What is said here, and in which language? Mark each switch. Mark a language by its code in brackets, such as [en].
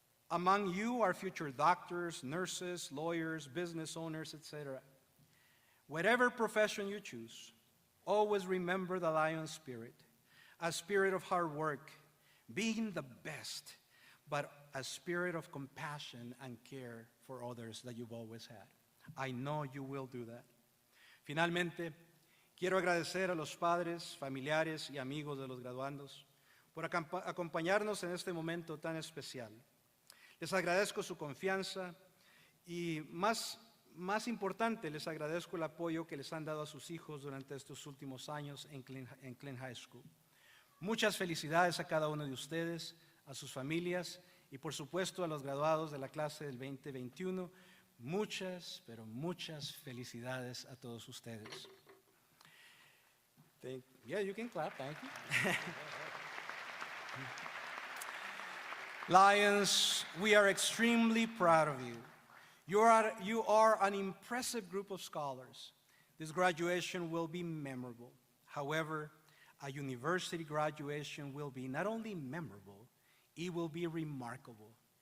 [en] Among you are future doctors, nurses, lawyers, business owners, etc. Whatever profession you choose, always remember the lion spirit, a spirit of hard work, being the best, but a spirit of compassion and care for others that you've always had. I know you will do that. [es] Finalmente, quiero agradecer a los padres, familiares y amigos de los graduandos por acompañarnos en este momento tan especial. Les agradezco su confianza y más más importante, les agradezco el apoyo que les han dado a sus hijos durante estos últimos años en Clint High School. Muchas felicidades a cada uno de ustedes, a sus familias y por supuesto a los graduados de la clase del 2021. Muchas, pero muchas felicidades a todos ustedes. [en] Yeah, you can clap, thank you. Lions, we are extremely proud of you. You are an impressive group of scholars. This graduation will be memorable. However, a university graduation will be not only memorable, it will be remarkable.